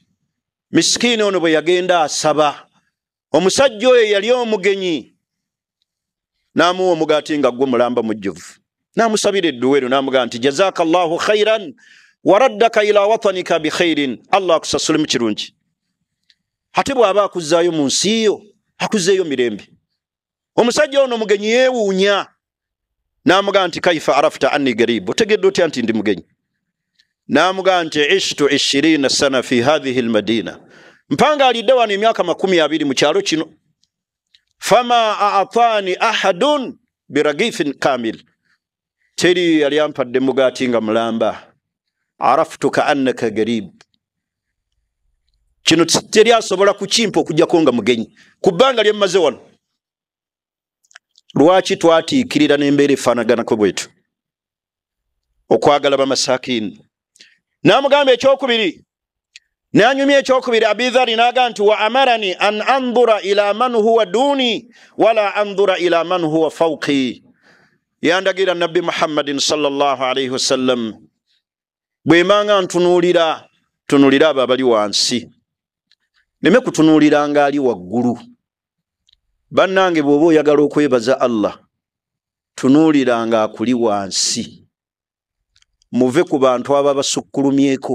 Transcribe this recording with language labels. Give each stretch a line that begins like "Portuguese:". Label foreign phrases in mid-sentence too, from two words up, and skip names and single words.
Ganda: Miskini ono bwe yagenda asaba, omusajja oyo yali omugenyi, n'amuwa omugaati nga gwe mulamba mujjuvu, n'amusabira edduweero, n'amugamba nti
Arabic: جزاك الله خيرا وردك إلى وطنك بخير,
Ganda: Allah akusasule mu kirungi. Ate bw'aba akuzzaayo mu nsi yo akuzzeeyo mirembe. Omusajja ono mugenyi yeewuunya, n'amugamba nti
Arabic: كيف عرفت أني غريب,
Ganda: otegedde otya nti ndi mugenyi? N'amugamba nti
Arabic: عشت 20 سنة في هذه المدينة,
Ganda: mpanga alidde wano emyaka 20 mu kyalo kino.
Arabic: فما أعطاني أحد برغيف كامل,
Ganda: teri yali ampadde mugaati nga mulamba.
Arabic: عرفتك أنك غريب,
Ganda: kino teri asobola kukimpa okujjako nga mugenyi ku bbanga lye mmaze wano. Lwaki twatiikirira n'embeera efaanaganako bwetu? okwagala bamasakini. Namugamba ekyokubiri, nanyumya ekyokubiri Abi Dharr naga nti
Arabic: وأمرني أن أنظر إلى من هو دوني ولا أنظر إلى من هو فوقي.
Ganda: Yandagira Nabbi Muhammadin
Arabic: صلى الله عليه وسلم
Ganda: bwemanga tunulira abo abali wansi, neme kutunulira nga ali waggulu. Bannange bw'oba oyagala okwebaza Allah, tunulira nga akuli wansi. Muve ku bantu aba basukkulumyeko.